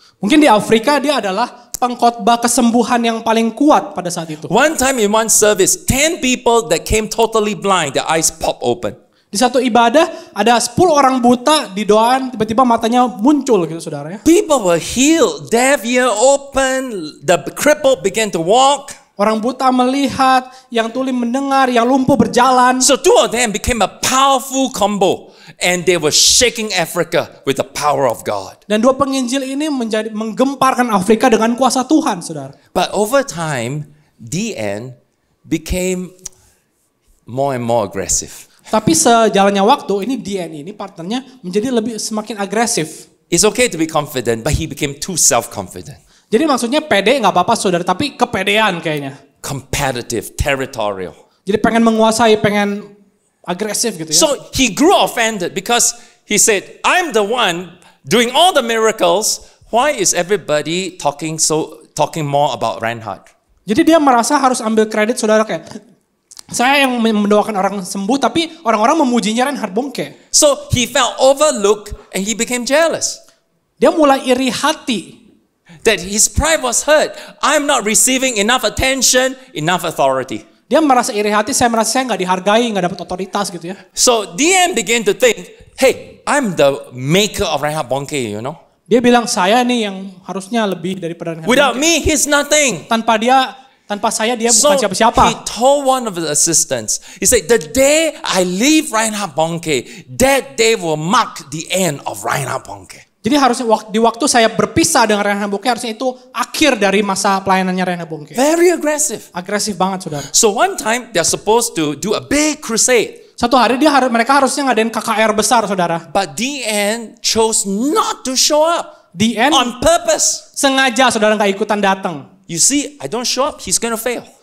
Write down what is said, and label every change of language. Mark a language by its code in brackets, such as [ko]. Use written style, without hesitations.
[id] Mungkin di Afrika dia adalah pengkhotbah kesembuhan yang paling kuat pada saat itu. [en] One time in one service, 10 people that came totally blind, their eyes pop open. [id] Di satu ibadah ada 10 orang buta didoain, tiba-tiba matanya muncul gitu, saudara ya. [en] People were healed, deaf ear open, the crippled began to walk. [id] Orang buta melihat, yang tuli mendengar, yang lumpuh berjalan. [en] So two of them became a powerful combo, and they were shaking Africa with the power of God. [id] Dan dua penginjil ini menggemparkan Afrika dengan kuasa Tuhan, saudara. [en] But over time, DN became more and more aggressive. [id] Tapi sejalannya waktu, ini DN ini partnernya menjadi semakin agresif. [en] It's okay to be confident, but he became too self-confident. [id] Jadi maksudnya pede nggak apa-apa, saudara, tapi kepedean kayaknya. [en] Competitive, territorial. [id] Jadi pengen menguasai, pengen agresif gitu ya. [en] So he grew offended because he said, I'm the one doing all the miracles. Why is everybody talking more about Reinhard? [id] Jadi dia merasa harus ambil kredit, saudara, kayak saya yang mendoakan orang sembuh, tapi orang-orang memujinya Reinhard Bonnke. [en] So he felt overlooked and he became jealous. [id] Dia mulai iri hati. [en] That his pride was hurt. I'm not receiving enough attention, enough authority. [id] Dia merasa iri hati, saya merasa saya nggak dihargai, nggak dapat otoritas gitu ya. [en] So DN began to think, hey, I'm the maker of Reinhard Bonnke, you know. [id] Dia bilang saya nih yang harusnya lebih daripada Reinhard [en] Without [id] Bonnke. [en] me, he's nothing. [id] Tanpa saya dia [en] So [id] bukan siapa-siapa. [en] he told one of the assistants, he said, the day I leave Reinhard Bonnke, that day will mark the end of Reinhard Bonnke. [id] Jadi harusnya di waktu saya berpisah dengan Reinhard Bonnke, harusnya itu akhir dari masa pelayanannya Reinhard Bonnke. [en] Very aggressive. [id] Agresif banget, saudara. [en] So one time they're supposed to do a big crusade. [id] Satu hari mereka harusnya ngadain KKR besar, saudara. [en] But DN chose not to show up. [id] DN [en] On purpose. [id] sengaja, saudara, nggak ikutan datang. [en] You see, I don't show up, he's going to fail.